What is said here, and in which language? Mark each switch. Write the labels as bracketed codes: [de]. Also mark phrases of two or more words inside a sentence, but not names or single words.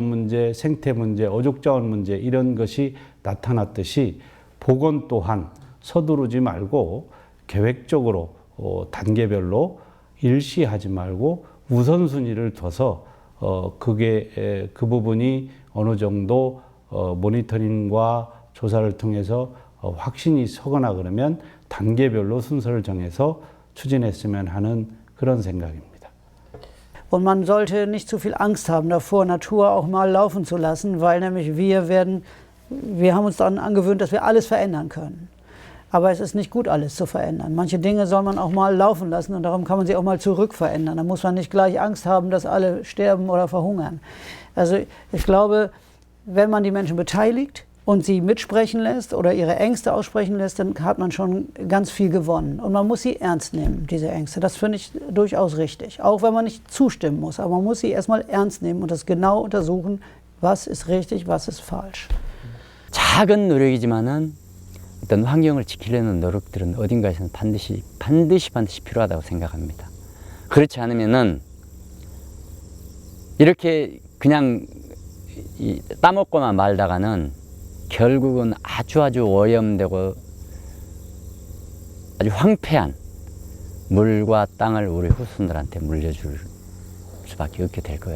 [ko] 문제, 생태 문제, 어족 자원 문제 이런 것이 나타났듯이 복원 또한 서두르지 말고 계획적으로 단계별로 일시하지 말고 우선순위를 둬서 그 부분이 어느 정도 모니터링과 조사를 통해서 확신이 서거나 그러면 단계별로 순서를 정해서 추진했으면 하는 그런 생각입니다. [de] Und man sollte nicht zu viel Angst haben davor, Natur auch mal laufen zu lassen, weil nämlich wir haben uns daran angewöhnt, dass wir alles verändern können. Aber es ist nicht gut, alles zu verändern. Manche Dinge soll man auch mal laufen lassen und darum kann man sie auch mal zurückverändern. Da muss man nicht gleich Angst haben, dass alle sterben oder verhungern. Also ich glaube, wenn man die Menschen beteiligt und sie mitsprechen lässt oder ihre Ängste aussprechen lässt, dann hat man schon ganz viel gewonnen. Und man muss sie ernst nehmen, diese Ängste. Das finde ich durchaus richtig. Auch wenn man nicht zustimmen muss. Aber man muss sie erstmal ernst nehmen und das genau untersuchen, was ist richtig, was ist falsch. [ko] 작은 노력이지만은 어떤 환경을 지키려는 노력들은 어딘가에서는 반드시 필요하다고 생각합니다. 그렇지 않으면은 이렇게 그냥 따먹고만 말다가는 결국은 아주 오염되고 아주 황폐한 물과 땅을 우리 후손들한테 물려줄 수밖에 없게 될 거예요.